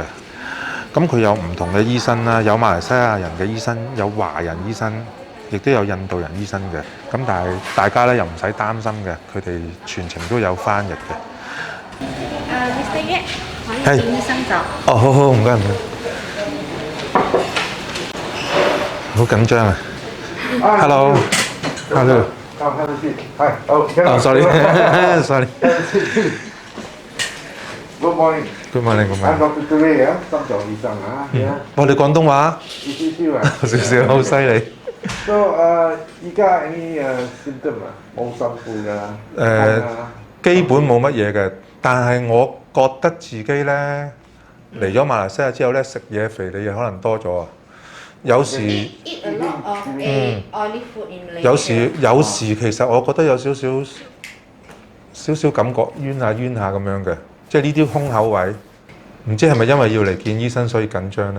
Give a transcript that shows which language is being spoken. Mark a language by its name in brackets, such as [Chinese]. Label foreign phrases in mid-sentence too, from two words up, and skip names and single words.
[Cantonese] 咁佢有唔同嘅醫生啦，有馬來西亞人嘅醫生，有華人醫生，亦都有印度人醫生嘅。咁但係大家咧又唔使擔心嘅，佢哋全程都有翻譯嘅。 Mr. Ye，可以見醫生就。哦，好好，唔該唔該。好緊張啊 ！ [English] Hello，Hello。 Have a seat. Hi. Oh, sorry. Sorry. Good morning. Good morning. Good I'm morning. [Cantonese] Dr. Ture 啊，心臟醫生啊。我哋廣東話少少啊。少少，好犀利。 So 而家 [English] any symptom [Cantonese] 啊？冇辛苦㗎。基本冇乜嘢嘅，但係我覺得自己咧嚟咗馬來西亞之後咧，食嘢肥膩嘢可能多咗啊。有時有時其實我覺得有少少感覺冤下咁樣嘅，即係呢啲胸口位，唔知係咪因為要嚟見醫生所以緊張咧？